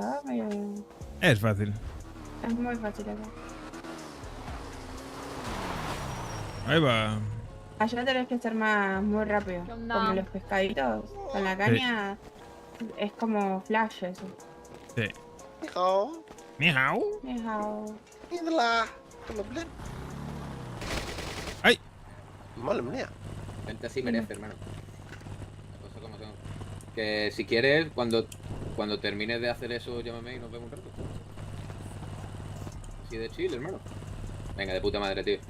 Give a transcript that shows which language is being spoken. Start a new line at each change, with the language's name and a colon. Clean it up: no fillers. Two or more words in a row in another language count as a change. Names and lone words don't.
Spanish: Es fácil. es muy fácil acá. Ahí va. Allá tenés que ser muy rápido. Como los pescaditos. Con la caña es como flash eso. Sí.
Chinese: Ni hao. Ni hao. Ni hao. Ni de la. Problem.
Spanish: ¡Ay! Madre mía. Gente así merece, hermano. Las cosas como son. Que si quieres, cuando termines de hacer eso, llámame y nos vemos un rato. Así de chill, hermano. Venga, de puta madre, tío.